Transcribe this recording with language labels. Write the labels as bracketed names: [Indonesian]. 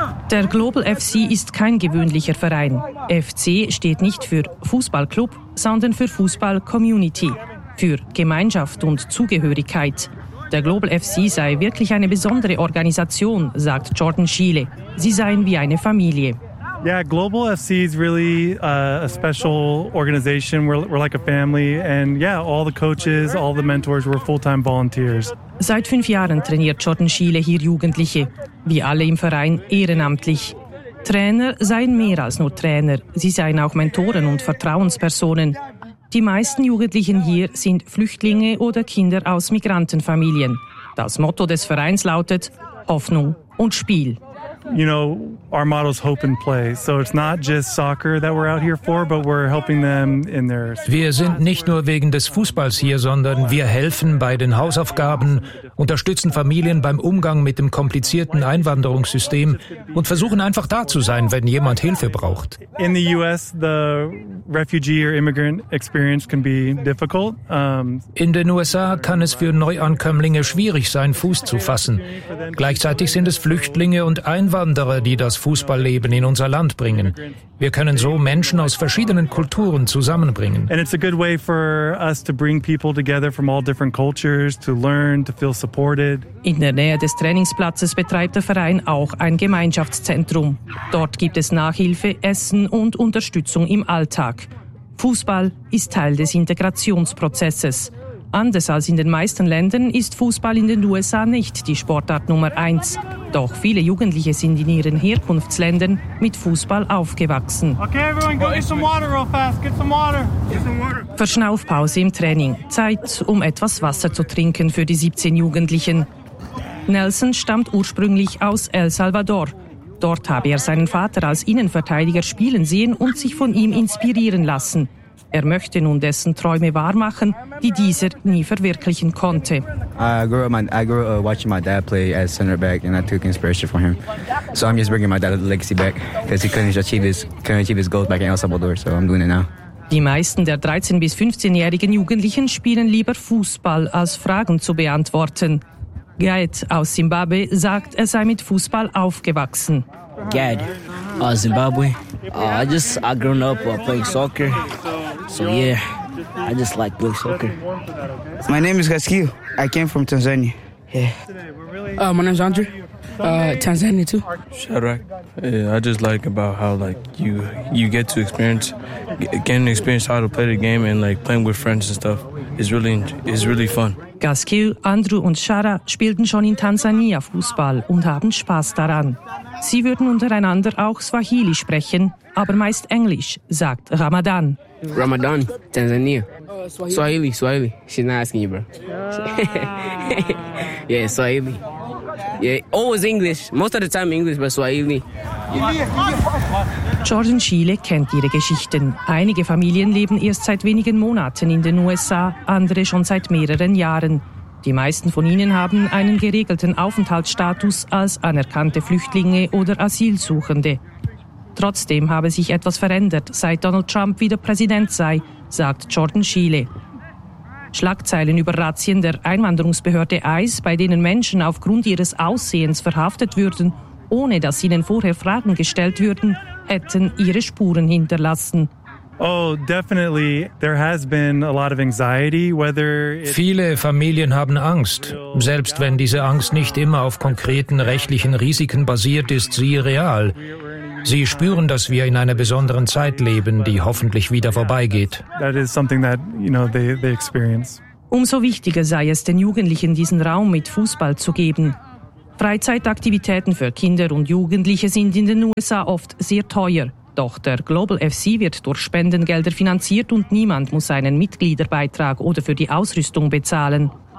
[German] Der Global FC ist kein gewöhnlicher Verein. FC steht nicht für Fußballclub, sondern für Fußball-Community. Für Gemeinschaft und Zugehörigkeit. Der Global FC sei wirklich eine besondere Organisation, sagt Jordan Schiele. Sie seien wie eine Familie. [English] Yeah, Global FC is really a special organization. We're like a family. And yeah, all the coaches, all the mentors, we're full-time volunteers. [German] Seit 5 Jahren trainiert Jordan Schiele hier Jugendliche. Wie alle im Verein ehrenamtlich. Trainer seien mehr als nur Trainer. Sie seien auch Mentoren und Vertrauenspersonen. Die meisten Jugendlichen hier sind Flüchtlinge oder Kinder aus Migrantenfamilien. Das Motto des Vereins lautet Hoffnung und Spiel. [English] You know, our motto is hope and play. So it's not just soccer that we're out here for, but we're helping them in their... [German] Wir sind nicht nur wegen des Fußballs hier, sondern wir helfen bei den Hausaufgaben, unterstützen Familien beim Umgang mit dem komplizierten Einwanderungssystem und versuchen einfach da zu sein, wenn jemand Hilfe braucht. [English] In the US, the refugee or immigrant experience can be difficult. [German] In den USA kann es für Neuankömmlinge schwierig sein, Fuß zu fassen. Gleichzeitig sind es Flüchtlinge und Einwanderer, die das Fußballleben in unser Land bringen. Wir können so Menschen aus verschiedenen Kulturen zusammenbringen. And it's a good way for us to bring people together from all different cultures to learn, to feel supported. In der Nähe des Trainingsplatzes betreibt der Verein auch ein Gemeinschaftszentrum. Dort gibt es Nachhilfe, Essen und Unterstützung im Alltag. Fußball ist Teil des Integrationsprozesses. Anders als in den meisten Ländern ist Fußball in den USA nicht die Sportart Nummer 1. Doch viele Jugendliche sind in ihren Herkunftsländern mit Fußball aufgewachsen. [English] Okay, everyone, go get some water real fast. Get some water. Get some water. [German] Verschnaufpause im Training. Zeit, um etwas Wasser zu trinken für die 17 Jugendlichen. Nelson stammt ursprünglich aus El Salvador. Dort habe er seinen Vater als Innenverteidiger spielen sehen und sich von ihm inspirieren lassen. Er möchte nun dessen Träume wahrmachen, die dieser nie verwirklichen konnte. [English] I grew up watching my dad play as center back, and I took inspiration from him. So I'm just bringing my dad's legacy back, because he couldn't achieve his goals back in El Salvador, so I'm doing it now. [German] Die meisten der 13- bis 15-jährigen Jugendlichen spielen lieber Fußball, als Fragen zu beantworten. Gad aus Zimbabwe sagt, er sei mit Fußball aufgewachsen. Gad aus Zimbabwe. [English] I grew up playing soccer. So yeah, I just like playing soccer. My name is Gaskil. I came from Tanzania. Yeah. My name is Andrew. Tanzania too. Shadrack. Yeah, I just like about how like you get to experience, getting to experience how to play the game and like playing with friends and stuff. It's really fun. [German] Gaskil, Andrew und Shara spielten schon in Tansania Fußball und haben Spaß daran. Sie würden untereinander auch Swahili sprechen, aber meist Englisch, sagt Ramadan. [English] Ramadan, Tanzania. Swahili. She's not asking you, bro. Yeah, Swahili. Yeah, always English. Most of the time English, but Swahili. [German] Jordan Schiele kennt ihre Geschichten. Einige Familien leben erst seit wenigen Monaten in den USA, andere schon seit mehreren Jahren. Die meisten von ihnen haben einen geregelten Aufenthaltsstatus als anerkannte Flüchtlinge oder Asylsuchende. Trotzdem habe sich etwas verändert, seit Donald Trump wieder Präsident sei, sagt Jordan Schiele. Schlagzeilen über Razzien der Einwanderungsbehörde ICE, bei denen Menschen aufgrund ihres Aussehens verhaftet würden, ohne dass ihnen vorher Fragen gestellt würden, hätten ihre Spuren hinterlassen. [English] Oh, definitely. There has been a lot of anxiety, whether [German] viele Familien haben Angst, selbst wenn diese Angst nicht immer auf konkreten rechtlichen Risiken basiert, ist sie real. Sie spüren, dass wir in einer besonderen Zeit leben, die hoffentlich wieder vorbeigeht. [English] That is something that, you know, they experience. [German] Umso wichtiger sei es, den Jugendlichen diesen Raum mit Fußball zu geben. Freizeitaktivitäten für Kinder und Jugendliche sind in den USA oft sehr teuer. Doch der Global FC wird durch Spendengelder finanziert und niemand muss einen Mitgliederbeitrag oder für die Ausrüstung bezahlen.